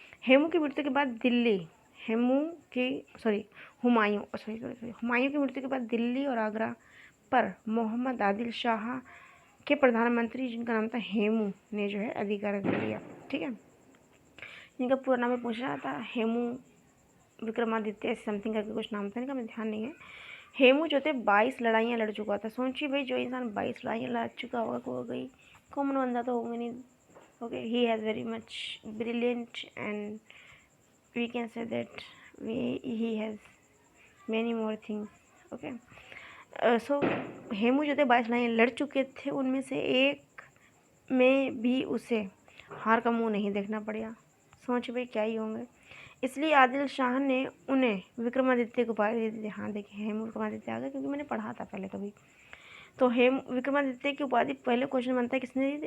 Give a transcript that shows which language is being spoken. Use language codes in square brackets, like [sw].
[hi] हेमू की मृत्यु के बाद दिल्ली हेमू की sorry Humayun sorry sorry sorry Humayun की मृत्यु के बाद दिल्ली और आगरा पर मोहम्मद आदिल शाह के प्रधानमंत्री, जिनका नाम था हेमू, ने जो है अधिकार कर लिया. ठीक है. जिनका पूरा नाम में पूछ रहा था, हेमू विक्रमादित्य समथिंग करके कुछ नाम था इनका, मैं ध्यान नहीं है. हेमू जो थे 22 लड़ाइयाँ लड़ चुका था. सोचिए भाई, जो इंसान 22 लड़ाइयाँ लड़ चुका होगा, को गई कॉमन बंदा तो होंगे नहीं. [en] Okay, he has very much brilliant and we can say that he has many more things. [hi] Okay, so Hemu जो थे 22 लड़ाइयाँ लड़ चुके थे, उनमें से एक में भी उसे हार का मुंह नहीं देखना पड़ा. सोच भाई क्या ही होंगे. इसलिए आदिल शाह ने उन्हें विक्रमादित्य को उपाधि दे दी थी. हाँ देखिए, हेमू विक्रमादित्य आ गया क्योंकि मैंने पढ़ा था पहले कभी. तो हेम विक्रमादित्य की उपाधि पहले क्वेश्चन बनता है किसने दी थी?